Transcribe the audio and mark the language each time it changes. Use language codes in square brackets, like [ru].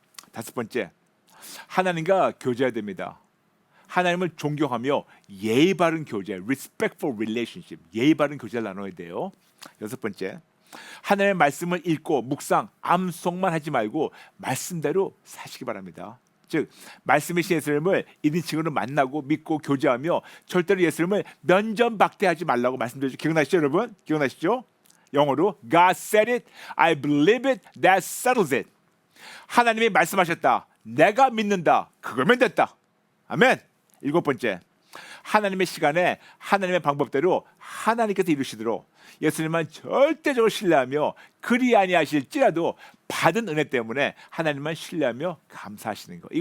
[ko] 다섯 번째, 하나님과 교제해야 됩니다. 하나님을 존경하며 예의 바른 교제, [en] respectful relationship, [ko] 예의 바른 교제를 나눠야 돼요. 여섯 번째, 하나님의 말씀을 읽고 묵상, 암송만 하지 말고 말씀대로 사시기 바랍니다. 즉 말씀이신 예수님을 1인칭으로 만나고 믿고 교제하며 절대로 예수님을 면전박대하지 말라고 말씀드렸죠. 기억나시죠 여러분? 기억나시죠? 영어로 [en] God said it, I believe it, that settles it. [ko] 하나님이 말씀하셨다, 내가 믿는다, 그거면 됐다. 아멘. 일곱 번째, 하나님의 시간에 하나님의 방법대로 하나님께서 이루시도록 예수님만 절대적으로 신뢰하며 그리 아니하실지라도 받은 은혜 때문에 하나님만 신뢰하며 감사하시는 것.